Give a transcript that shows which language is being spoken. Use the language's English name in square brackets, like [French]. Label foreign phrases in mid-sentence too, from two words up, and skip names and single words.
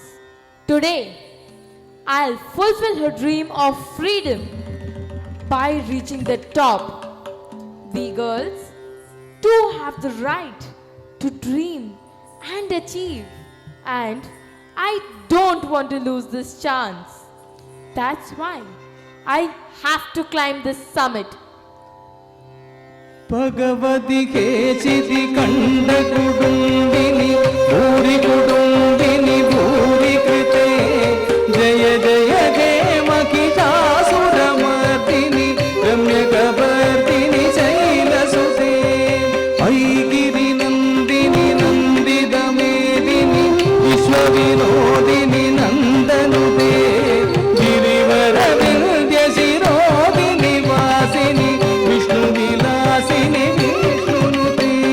[English] Today, I'll fulfill her dream of freedom by reaching the top. We girls do have the right to dream and achieve, and I don't want to lose this chance. That's why I have to climb this summit. [Sanskrit] ಭಗವತಿ ಕೇಚಿತಿ ಕಂಡ ಕುಡುಂಬಿನಿ ಭೂರಿ ಕುಡುಂಬಿನಿ ಭೂರಿ ಕೃತೆ ಜಯ ಜಯ ಹೇ ಮಹಿಷಾಸುರಮರ್ದಿನಿ ರಮ್ಯಕವರ್ದಿನಿ ಶೈಲಸುತೆ ಐಗಿರಿ ನಂದಿನಿ ನಂದಿದ ಮೇದಿನಿ ವಿಶ್ವವಿನೋದಿನಿ ನಂದನುತೆ ಗಿರಿವರ ವಿಂಧ್ಯ ಶಿರೋದಿನಿ ವಾಸಿನಿ ವಿಷ್ಣು ವಿಲಾಸಿನಿ ವಿಷ್ಣುನುತೆ